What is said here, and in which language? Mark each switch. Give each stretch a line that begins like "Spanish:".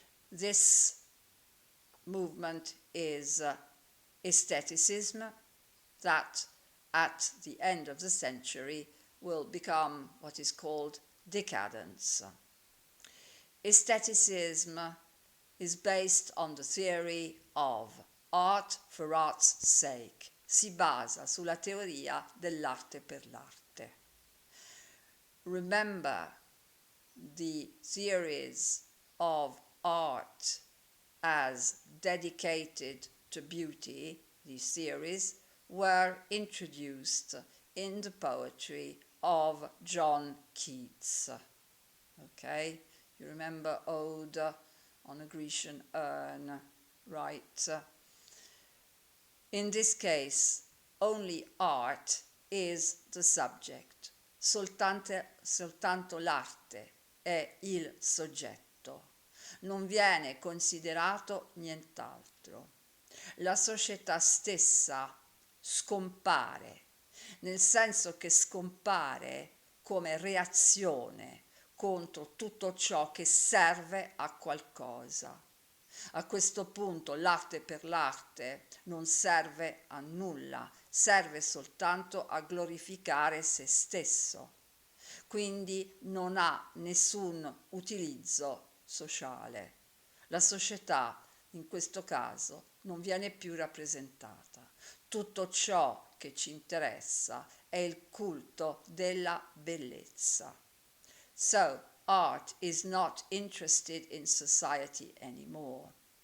English: This movement is aestheticism, that at the end of the century will become what is called decadence. Aestheticism is based on the theory of art for art's sake.
Italian: Si basa sulla teoria dell'arte per l'arte.
English: Remember, the theories of art as dedicated to beauty, these theories, were introduced in the poetry of John Keats. Okay, you remember Ode on a Grecian urn, right? In this case, only art is the subject.
Italian: Soltanto l'arte è il soggetto. Non viene considerato nient'altro. La società stessa scompare, nel senso che scompare come reazione contro tutto ciò che serve a qualcosa. A questo punto l'arte per l'arte non serve a nulla, serve soltanto a glorificare se stesso. Quindi non ha nessun utilizzo sociale. La società, in questo caso, non viene più rappresentata. Tutto ciò che ci interessa è il culto della bellezza.
English: So, art is not interested in society anymore.